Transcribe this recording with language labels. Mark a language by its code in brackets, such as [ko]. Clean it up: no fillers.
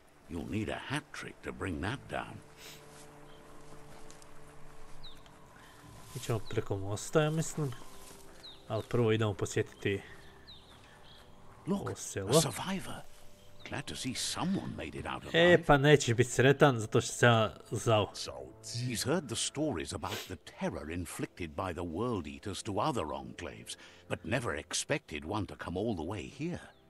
[en] You'll need a hat trick to bring that down. [hr] Ićemo preko mosta, ja mislim. Ali prvo idemo posjetiti ovo selo. [en] Look, a survivor. Glad to see someone made it out alive. [hr] E, pa nećeš biti sretan zato što se ja zao. [en] He's heard the stories about the terror inflicted by the world eaters to other enclaves, but never expected one to come all the way here.